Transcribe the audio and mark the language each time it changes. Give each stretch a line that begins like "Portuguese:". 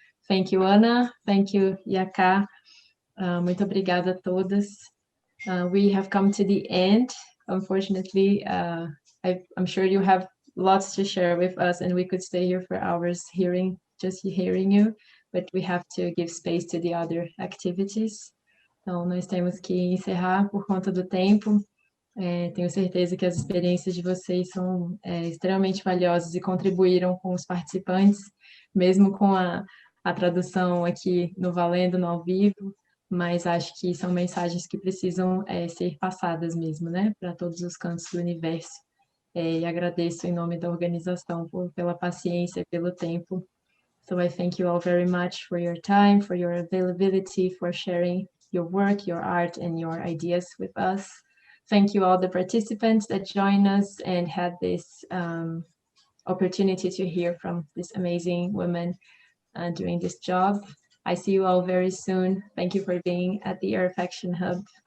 English: Thank you, Ana. Thank you, Yaka.
Portuguese: Muito obrigada a todas.
English: We have come to the end. Unfortunately, I'm sure you have lots to share with us, and we could stay here for hours just hearing you, but we have to give space to the other activities.
Portuguese: Então, nós temos que encerrar por conta do tempo. Tenho certeza que as experiências de vocês são extremamente valiosas e contribuíram com os participantes, mesmo com a tradução aqui no Valendo, no ao vivo. mas acho que são mensagens que precisam ser passadas mesmo, né, para todos os cantos do universo. E agradeço em nome da organização pela paciência, pelo tempo.
English: So I thank you all very much for your time, for your availability, for sharing your work, your art, and your ideas with us. Thank you all the participants that joined us and had this opportunity to hear from this amazing woman doing this job. I see you all very soon. Thank you for being at the Earth Action Hub.